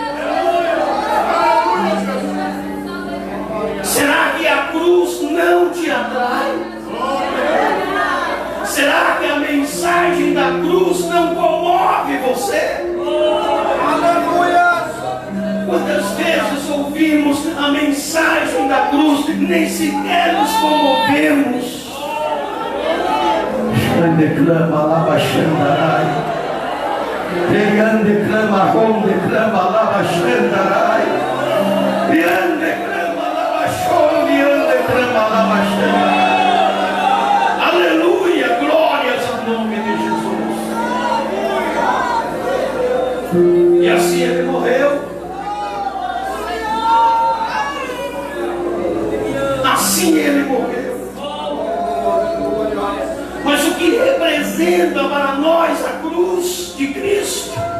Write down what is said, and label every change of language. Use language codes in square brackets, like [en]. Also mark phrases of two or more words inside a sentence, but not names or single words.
[pt] Será que a cruz não te atrai? Será que a mensagem da cruz não comove você? Quantas vezes ouvimos a mensagem da cruz, nem sequer nos comovemos. Declama lava xandarai, declama rom, declama lava xandarai, declama lava xon, declama lava xandarai. Aleluia, glórias ao nome de Jesus. E assim ele morreu. Assim ele morreu. Mas o que representa para nós a cruz de Cristo?